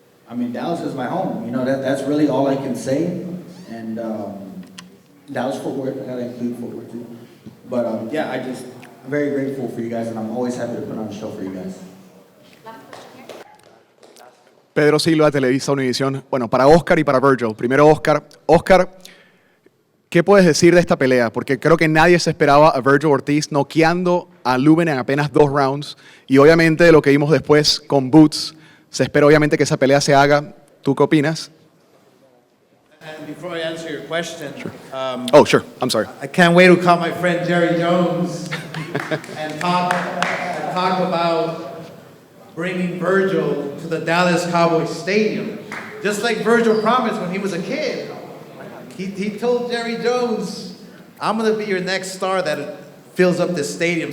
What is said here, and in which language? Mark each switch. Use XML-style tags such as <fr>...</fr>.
<en>I mean, Dallas is my home. You know, that's really all I can say. And Dallas Fort Worth, I gotta include Fort Worth too. But yeah, I'm very grateful for you guys, and I'm always happy to put on a show for you guys.</en> <es>Pedro Silva, Televisa Univisión. Bueno, para Oscar y para Virgil. Primero Oscar. Oscar, ¿qué puedes decir de esta pelea? Porque creo que nadie se esperaba a Virgil Ortiz noqueando a Lubin en apenas 2 rounds. Y obviamente de lo que vimos después con Boots, se espera obviamente que esa pelea se haga. ¿Tú qué opinas?</es> <en>And before I answer your question, Oh, sure. I'm sorry. I can't wait to call my friend Jerry Jones and talk about bringing Virgil to the Dallas Cowboys Stadium. Just like Virgil promised when he was a kid. He told Jerry Jones, I'm going to be your next star that fills up this stadium.</en>